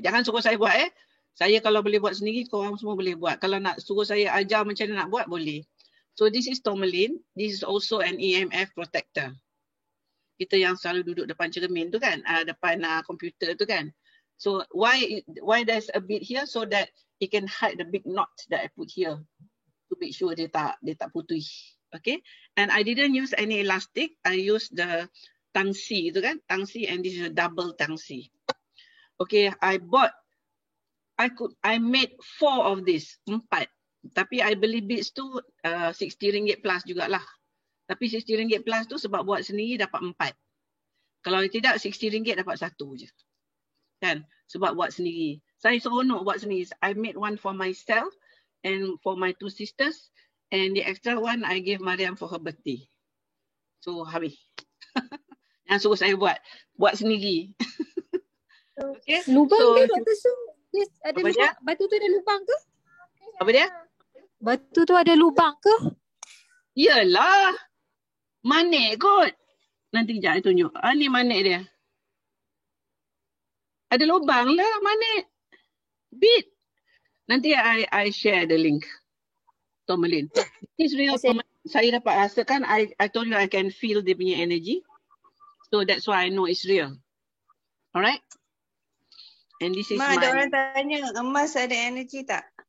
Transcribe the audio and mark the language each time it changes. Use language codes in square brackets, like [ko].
[ms] Jangan suruh saya buat Saya kalau boleh buat sendiri, korang semua boleh buat. Kalau nak suruh saya ajar macam mana nak buat, boleh. [en] So this is tourmaline. This is also an EMF protector. [ms] Kita yang selalu duduk depan cermin tu kan, depan komputer tu kan. [en] So why there's a bit here, so that it can hide the big knot that I put here to make sure [ms] dia tak putih. [en] Okay. And I didn't use any elastic. I used the [ms] tangsi tu kan, [en] tangsi, and this is a double tangsi. Okay, I made 4 of this, 4. [ms] Tapi I beli beads tu RM60 plus jugalah. Tapi RM60 plus tu sebab buat sendiri dapat 4. Kalau tidak RM60 dapat 1 je. Kan? Sebab buat sendiri. Saya seronok buat sendiri. [en] I made one for myself and for my 2 sisters, and the extra one I gave Mariam for her birthday. [ms] So habis. Yang suruh saya buat sendiri. Okay. Lubang so, ke Dr. Su? Yes, ada lubang. Batu tu ada lubang ke? Apa dia? Batu tu ada lubang ke? Yalah. Manik kot. Nanti kejap saya tunjuk. Ni manik dia. Ada lubang lah manik. Bead. Nanti [en] I share the link. [ms] Tourmaline. [en] It's real. [ms] Saya dapat rasakan. [en] I told you I can feel [ms] dia punya [en] energy. So that's why I know it's real. Alright? And this is [ms] ada orang tanya, emas ada energy tak?